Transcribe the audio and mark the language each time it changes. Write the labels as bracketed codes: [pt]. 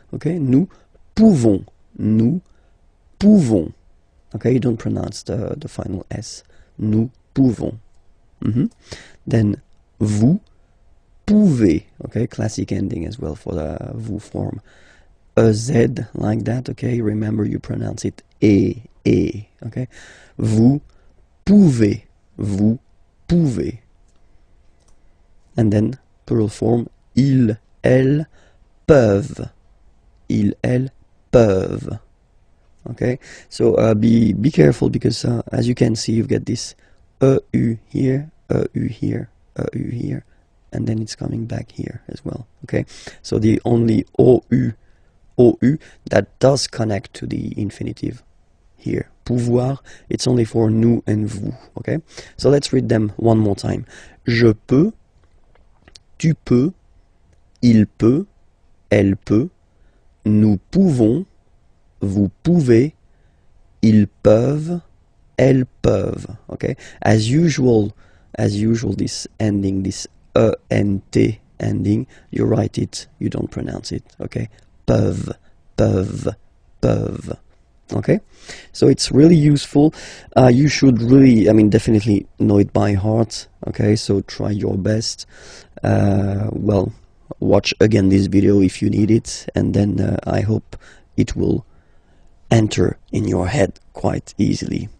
[en] Okay, [fr] nous pouvons, [en] okay, you don't pronounce the final S. [fr] Nous pouvons. Then vous pouvez. [en] Okay, classic ending as well for the vous form. A Z like that. Okay, remember you pronounce it e. [fr] Okay, vous pouvez, vous pouvez. [en] And then plural form, [fr] ils, elles peuvent. Ils, elles peuvent. [en] Okay, so be careful, because as you can see, you've got this EU here, EU here, EU here, and then it's coming back here as well. Okay, so the only OU that does connect to the infinitive here. Pouvoir, it's only for nous and vous, okay? So let's read them one more time. [fr] Je peux, tu peux, il peut, elle peut, nous pouvons, vous pouvez, ils peuvent, elles peuvent, okay? [en] As usual, this ending, this ENT ending, you write it, you don't pronounce it, okay? [fr] Peuvent, peuvent, peuvent. [en] Okay, so it's really useful. You should really, definitely know it by heart. Okay, so try your best. Well, watch again this video if you need it, and then I hope it will enter in your head quite easily.